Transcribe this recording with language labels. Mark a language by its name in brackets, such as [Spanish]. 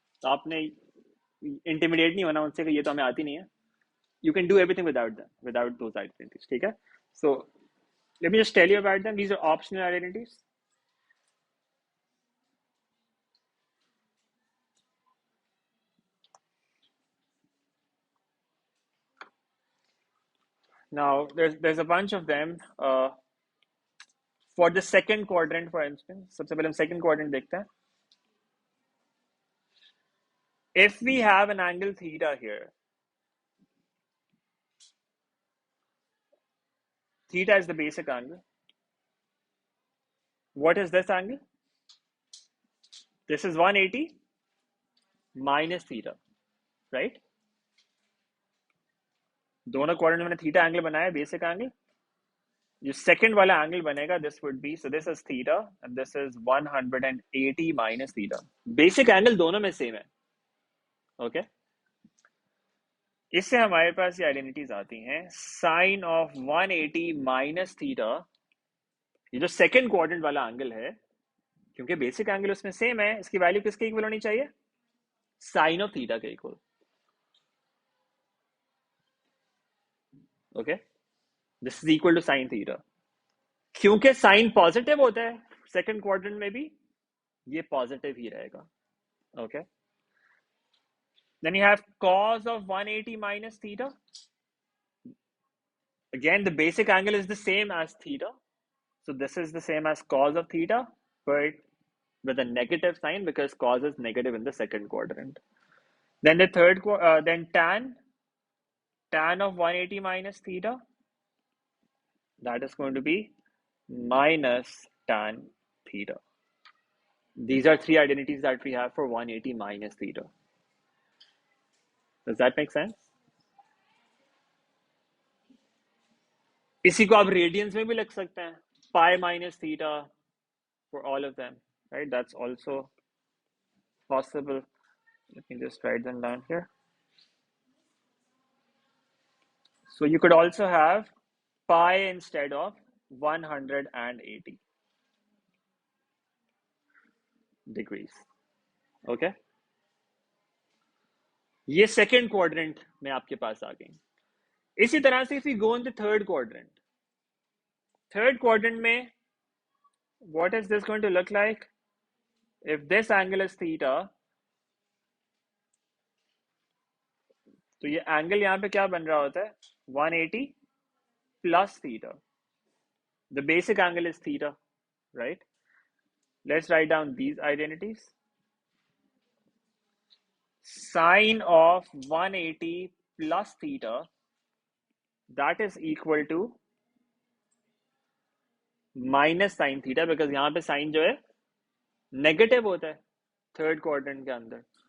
[Hindi] तो आपने इंटिमिडेट नहीं होना उनसे कि ये तो हमें आती नहीं है. [English] You can do everything without them, without those identities. [Hindi] ठीक है? [English] So let me just tell you about them. These are optional identities. Now there's a bunch of them. For the second quadrant, for instance, [Hindi] सबसे पहले हम second quadrant देखते हैं. [English] If we have an angle theta here, theta is the basic angle. What is this angle? This is 180 minus theta, right? [Hindi] दोनों quadrant में मैंने theta angle बनाया, basic angle. जो सेकंड वाला एंगल बनेगा, [English] This would be, so this is theta and this is 180 minus theta. [Hindi] Basic angle दोनों में same है. ओके, इससे हमारे पास ये आइडेंटिटीज आती हैं. साइन ऑफ 180 माइनस थीटा, ये जो सेकंड क्वाड्रेंट वाला एंगल है, क्योंकि बेसिक एंगल उसमें सेम है, इसकी वैल्यू किसके इक्वल होनी चाहिए? साइन ऑफ थीटा के equal. Okay, [English] This is equal to sine theta. [Hindi] क्योंकि साइन पॉजिटिव होता है सेकंड क्वाड्रेंट में भी, ये पॉजिटिव ही रहेगा. [English] Okay, then you have cos of 180 minus theta. Again, the basic angle is the same as theta, so this is the same as cos of theta, but with a negative sign because cos is negative in the second quadrant. Then the third, then tan of 180 minus theta, that is going to be minus tan theta. These are 3 identities that we have for 180 minus theta. Does that make sense? [Hindi] इसी को आप radiance में भी लिख सकते हैं. Pi minus theta [English] for all of them, right? That's also possible. Let me just write them down here. So you could also have pi instead of 180 degrees. [Hindi] Okay, ये second quadrant में आपके पास आ गई. इसी तरह से [English] if we go in the third quadrant [Hindi] में [English] what is this going to look like? If this angle is theta, [Hindi] तो ये एंगल यहाँ पे क्या बन रहा होता है? [English] 180 plus theta. The basic angle is theta, right? Let's write down these identities. Sine of 180 plus theta, that is equal to minus sin theta, because [Hindi] यहाँ पे sin जो है नेगेटिव होता है थर्ड क्वाड्रेंट के अंदर.